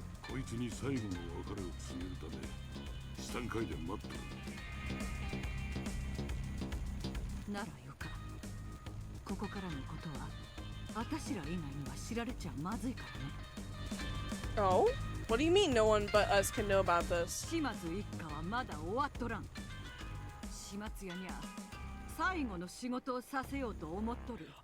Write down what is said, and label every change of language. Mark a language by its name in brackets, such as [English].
[Japanese] こいつに最後の別れを告げるため資産階で待っとる。ならよか。ここからのことは私ら以外には知られちゃまずいからね。 Oh? [English] What do you mean no one but us can know about this? [Japanese] 島津一家はまだ終わっとらん。島津屋にゃ最後の仕事をさせようと思っとる。